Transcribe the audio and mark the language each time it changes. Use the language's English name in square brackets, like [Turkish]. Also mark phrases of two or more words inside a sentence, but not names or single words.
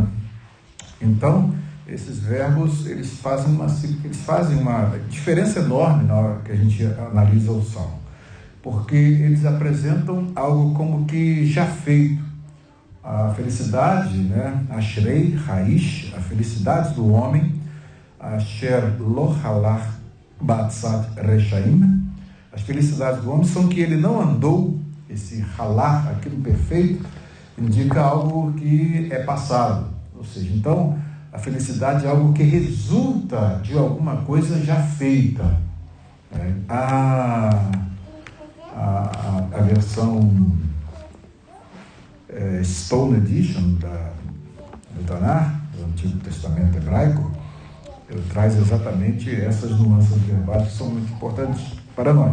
[Portuguese] Então, esses verbos, eles fazem uma diferença enorme na hora que a gente analisa o salmo, porque eles apresentam algo como que já feito. A felicidade, né? Ashrei, raiz, a felicidade do homem, [Hebrew] אשר לא הלך בעצת רשעים, [Portuguese] as felicidades do homem são que ele não andou, esse halach, aquilo perfeito, indica algo que é passado. Ou seja, então, a felicidade é algo que resulta de alguma coisa já feita. A versão Stone Edition do Tanar, do Antigo Testamento Hebraico, ele traz exatamente essas nuances verbais que são muito importantes para nós.